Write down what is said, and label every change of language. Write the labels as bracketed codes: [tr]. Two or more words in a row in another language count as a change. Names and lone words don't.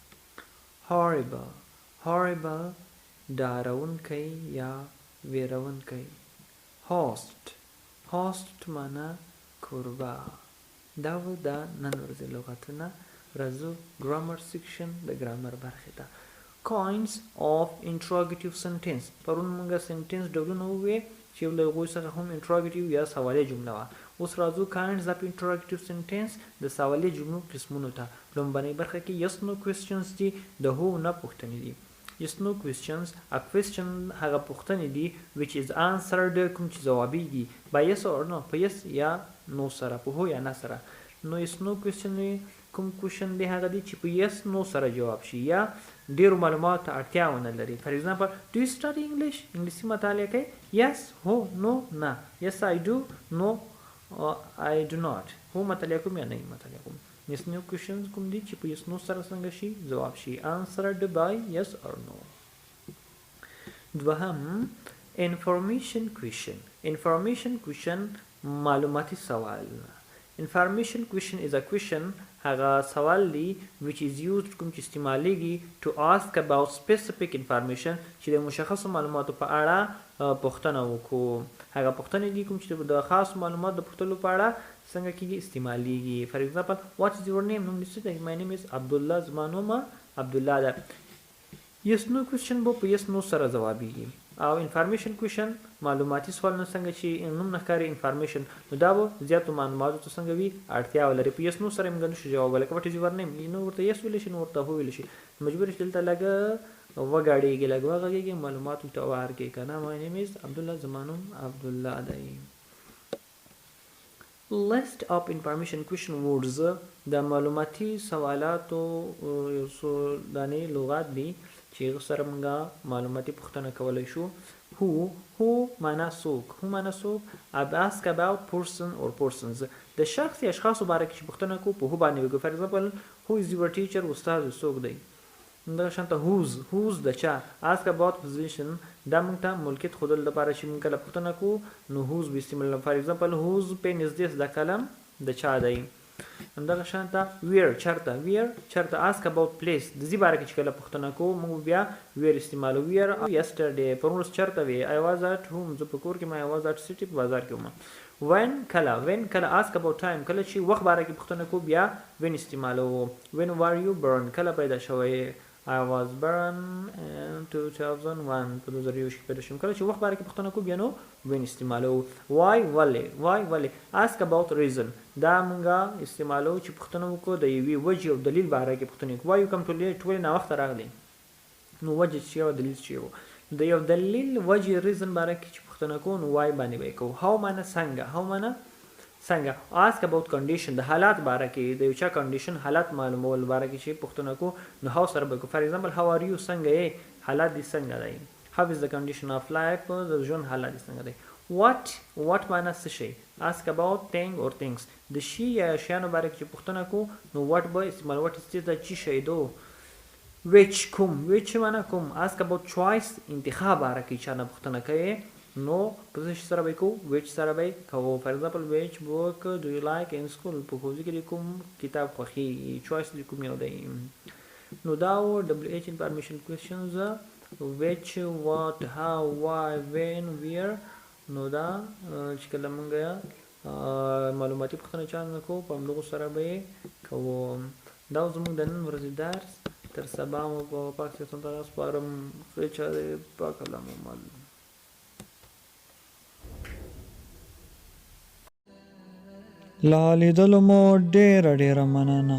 [ps] horrible ډارونکی یا ویرونکی. host معنی کوربه. دا و د نن ورځې لغتونه. راځو [en] grammar section [ps] د ګرامر برخې ته. [en] kinds of interrogative sentence. [ps] پرون موږ سنټنس ډولونه ووې چې له هغوی څخه هم انټراګیټیو یا سوالي جمله وه. اوس راځو [en] kinds of interrogative sentence [ps] د سوالي جملو قسمونو ته. لومړنۍ برخه کې [en] yes no questions [ps] دي. د هو نه پوښتنې دي. [en] yes no questions. a question [ps] هغه پوښتنې دي [en] which is answered [ps] کوم چې ځوابیږي [en] by yes or no. [ps] په yes یا no سره، په هو یا نه سره. نو [en] yes no question [ps] کوم کوشن دی هغه دی چې په [en] yes no [ps] سره جواب شي یا ډیرو معلوماتو ته اړتیا ونه لري. [en] for example, do you study English? [ps] انګلیسي مطالعه کوي؟ [en] yes, هو، no، نه. yes I do, no I do not. [ps] هو مطالعه کوم یا نه مطالعه کوم. [en] yes no questions [ps] کوم دي چې په [en] yes no [ps] سره څنګه شي جواب شي [en] answered by yes or no. [ps] دوهم [en] information question [ps] معلوماتي سوال. [en] information question is a question [ps] هغه سوال دی [en] which is used [ps] کوم چې استعمالیږي [en] to ask about specific information [ps] چې د مشخصو معلوماتو په اړه پوښتنه وکړو. هغه پوښتنې دي کوم چې د خاص معلوماتو د پوښتلو په اړه څنګه کېږي استعمالیږي. [en] for example, what is your name؟ [ps] نوم دې څه دی؟ [en] my name is [ps] عبدالله. زما نوم عبدالله ده. [en] yes no question [ps] به په [en] yes no [ps] سره ځوابیږي. او [en] information question [ps] معلوماتي سوالونه څنګه چې نوم نه ښکاري انفارمیشن، نو دا به زیاتو معلوماتو ته څنګه وي اړتیا ولري. په [en] yes no [ps] سره موږ نشو جوابولی، که [en] what is your name [ps] نو ورته یس ویلی شي، نو ورته هو ویلی شي، مجبور شي دلته لږ وګاډېږي، لږ وغږېږي، معلوماتو ته ورکړي که نه. [en] my name is [ps] عبدالله، زما نوم عبدالله دی. [en] list of information question words [ps] د معلوماتي سوالاتو یو څو دانې لغات دي چې سره موږ معلوماتي پوښتنه کولی شو. who معنا څوک، who معنا څوک. [en] ask about person or persons [ps] د شخص یا اشخاصو باره کې چې پوښتنه کوو په هو باندې وکړو. [en] for example who is your teacher، [ps] استاد څوک دی. دغه شانته whose د چا. [en] ask about position [ps] دا موږ ته ملکیت ښودلو لپاره چې موږ کله پوښتنه کوو نو whose به استعمال. [en] for example whose pen is this، [ps] دا قلم د چا دی. دغه شانته where چرته، where چرته. [en] ask about place [ps] د ځای باره کې چې کله پوښتنه کوو موږ بیا where استعمالو. [en] where yesterday [ps] پرون ورځ چرته وې. [en] I was at home [ps] زه په کور کې ما [en] I was at city [ps] په بازار کې وم. when کله [en] ask about time [ps] کله چې وخت باره کې پوښتنه کوو بیا when استعمالو. [en] when were you born [ps] کله پیدا شوی. [en] I was born in 2001 [ps] په 2001 کې پیدا شوم. کله چې وخت باره کې پوښتنه کوو بیا نو when استعمالو. [en] why ask about reason [ps] دا مونږه استعمالو چې پوښتنه وکړو د یوې وجې او دلیل باره کې پوښتنه کوو. [en] why you come to late [ps] ولې ناوخته راغلی، نو وجه چې یو دلیل چې یو د یو دلیل وجې ریزن باره کې چې پوښتنه کوو نو why باندې به کوو. how معنا څنګه، how معنا څنګه. [en] ask about condition [ps] د حالات باره کې د یو چا کنډیشن حالات معلومول باره کې چې پوښتنه کوو نو how سره به کوو. [en] for example how are you [ps] څنګه یې، حالات دې څنګه دی. [en] how is the condition of life [ps] د ژوند حالات دې څنګه دی. what معنا څه شی. [en] ask about thing or things [ps] د شي یا شیانو باره کې چې پوښتنه کوو نو what به استعمال. [en] what is [ps] د چی شی دو. which کوم، which معنا کوم. [en] ask about choice [ps] انتخاب باره کې چا نه پوښتنه کوي نو په څه سره به کوو، which سره به کوو. [en] for example which book do you like in school [ps] په ښوونځي کې د کوم کتاب خوښي. choice د کوم یو دی. نو دا و [en] WH information questions which what how why when where. [ps] نو دا چې کله موږ معلوماتي پوښتنه چا نه کوو په همدغو سره به یې کوو. دا زموږ د نن ورځې درس. تر سبا مو په پاک صحت ته سپارم. خدای چا دې پاک الله مو مل. لا لیدلو مو ډیره مننه.